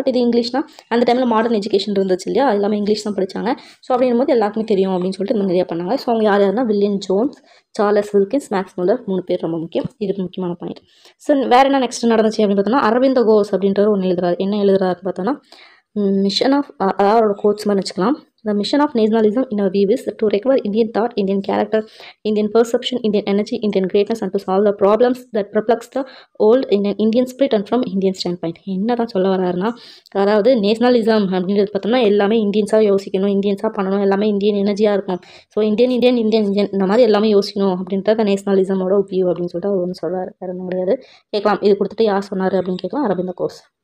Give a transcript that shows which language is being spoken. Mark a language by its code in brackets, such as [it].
[ta] But இது இங்கிலீஷ்னா அந்த டைமில் மாடர்ன் எஜுகேஷன் இருந்துச்சு இல்லையா, எல்லாமே இங்கிலீஷ் தான் படித்தாங்க. ஸோ அப்படின்னும் போது எல்லாருக்குமே தெரியும் அப்படின்னு சொல்லிட்டு இந்த நிறையா பண்ணாங்க. ஸோ அவங்க யாருன்னா William Jones, Charles Wilkins, maths Muller, 3 பேர் ரொம்ப முக்கியம். இது முக்கியமான பாயிண்ட். ஸோ வேறு என்ன நெக்ஸ்ட் நடந்துச்சு அப்படின்னு பார்த்தோன்னா அரவிந்த கோஷ் அப்படின்றவர் ஒன்று எழுதுறாரு. என்ன எழுதுறாருன்னு பார்த்தோன்னா மிஷன் ஆஃப், அதாவது கோட்ஸ் மாதிரி வச்சுக்கலாம். [en] The mission of nationalism in our view is to recover Indian thought, Indian character, Indian perception, Indian energy, Indian greatness and to solve the problems that perplex the old in an Indian spirit and from Indian standpoint. [ta] என்ன தான் சொல்ல வராருன்னா, அதாவது nationalism அப்படின்றது பார்த்தோம்னா எல்லாமே இந்தியன்ஸாக யோசிக்கணும், இந்தியன்ஸாக பண்ணணும், எல்லாமே இந்தியன் எனர்ஜியாக இருக்கும். ஸோ இந்தியன் இந்த மாதிரி எல்லாமே யோசிக்கணும் அப்படின்றத நேஷனலிசமோட வியூ அப்படின்னு சொல்லிட்டு அவர் ஒன்று சொல்கிறார். வேறு ஒன்றும் கிடையாது. கேட்கலாம், இது கொடுத்துட்டு யார் சொன்னார் அப்படின்னு கேட்கலாம், அரவிந்த கோஷ்.